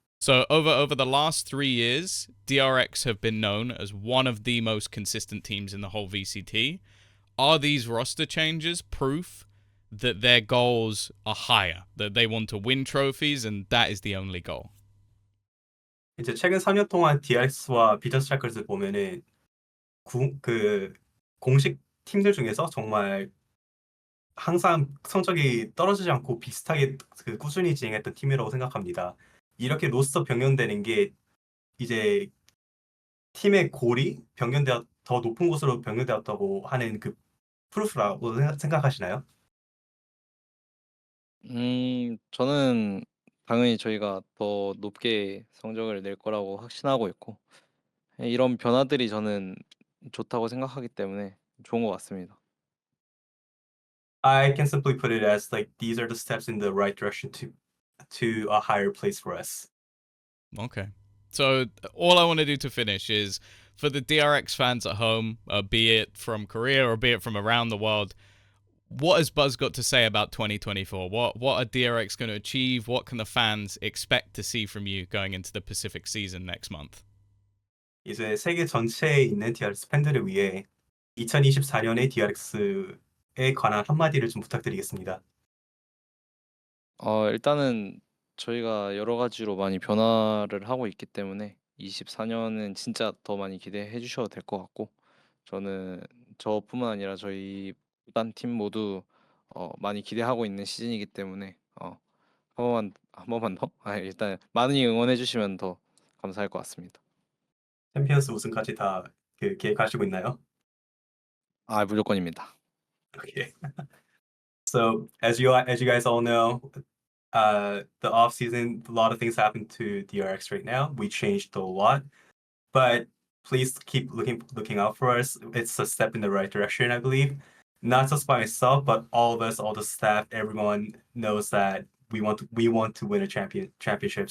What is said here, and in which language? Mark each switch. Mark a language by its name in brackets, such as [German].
[English] So over the last 3 years, DRX have been known as one of the most consistent teams in the whole VCT. Are these roster changes proof that their goals are higher, that they want to win trophies, and that is the only goal? [Korean] 이제 최근 3년 동안 DRX와 비전 스트라이커즈 보면은 그 공식 팀들 중에서 정말 항상 성적이 떨어지지 않고 비슷하게 그 꾸준히 진행했던 팀이라고 생각합니다. 이렇게 로스터 변경되는 게 이제 팀의 골이 더 높은 곳으로 변경되었다고 하는 그 프루프라고 생각하시나요? 저는 당연히 저희가 더 높게 성적을 낼 거라고 확신하고 있고 이런 변화들이 저는 좋다고 생각하기 때문에 좋은 것 같습니다. [English] I can simply put it as like these are the steps in the right direction to a higher place for us. Okay. So all I want to do to finish is for the DRX fans at home, be it from Korea or be it from around the world, what has Buzz got to say about 2024? What are DRX going to achieve? What can the fans expect to see from you going into the Pacific season next month? [Korean] 이제 세계 전체에 있는 DRX 팬들을 위해 2024년의 DRX에 관한 한마디를 좀 부탁드리겠습니다. 일단은 저희가 여러 가지로 많이 변화를 하고 있기 때문에 24년은 진짜 더 많이 기대해 주셔도 될 것 같고 저는 저뿐만 아니라 저희 구단 팀 모두 많이 기대하고 있는 시즌이기 때문에 한 번만 더? 일단 많이 응원해 주시면 더 감사할 것 같습니다. 챔피언스 우승까지 다 계획하시고 있나요? 무조건입니다. Okay. [English] So as you guys all know, the off season, a lot of things happen to DRX right now. We changed a lot, but please keep looking out for us. It's a step in the right direction, I believe. Not just by myself, but all of us, all the staff, everyone knows that we want to win a championship.